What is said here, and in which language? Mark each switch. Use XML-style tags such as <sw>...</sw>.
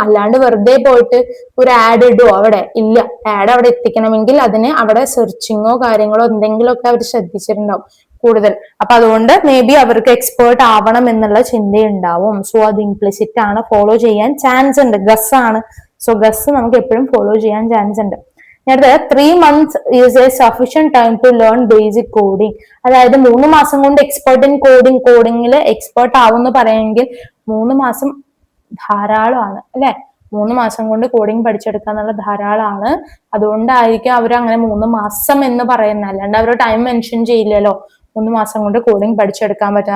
<ml>അല്ലാണ്ട് വെറുതെ പോയിട്ട് ഒരു ആഡ് ഇടുവോ? അവിടെ ഇല്ല. ആഡ് അവിടെ എത്തിക്കണമെങ്കിൽ അതിന് അവിടെ സെർച്ചിങ്ങോ കാര്യങ്ങളോ എന്തെങ്കിലുമൊക്കെ അവർ ശ്രദ്ധിച്ചിട്ടുണ്ടാവും കൂടുതൽ. അപ്പൊ അതുകൊണ്ട് മേ ബി അവർക്ക് എക്സ്പേർട്ട് ആവണം എന്നുള്ള ചിന്തയുണ്ടാവും. സോ അത് ഇംപ്ലിസിറ്റ് ആണ്, ഫോളോ ചെയ്യാൻ ചാൻസ് ഉണ്ട്. ഗസ് ആണ്. സോ ഗസ് നമുക്ക് എപ്പോഴും ഫോളോ ചെയ്യാൻ ചാൻസ് ഉണ്ട്.</ml> <en>3 months is a sufficient time to learn basic coding.</en> <ml>അതായത് 3 മാസം കൊണ്ട് എക്സ്പേർട്ട് ഇൻ കോഡിങ്ങിൽ എക്സ്പേർട്ട് ആവുമെന്ന് പറയുമെങ്കിൽ 3 മാസം ധാരാളമാണ് അല്ലെ. 3 മാസം കൊണ്ട് കോഡിങ് പഠിച്ചെടുക്കുക എന്നുള്ളത് ധാരാളമാണ്. അതുകൊണ്ടായിരിക്കും അവർ അങ്ങനെ 3 മാസം എന്ന് പറയുന്നത്. അല്ലാണ്ട് അവർ ടൈം മെൻഷൻ ചെയ്യില്ലല്ലോ. 3 മാസം കൊണ്ട് കോഡിങ് പഠിച്ചെടുക്കാൻ പറ്റും.</ml>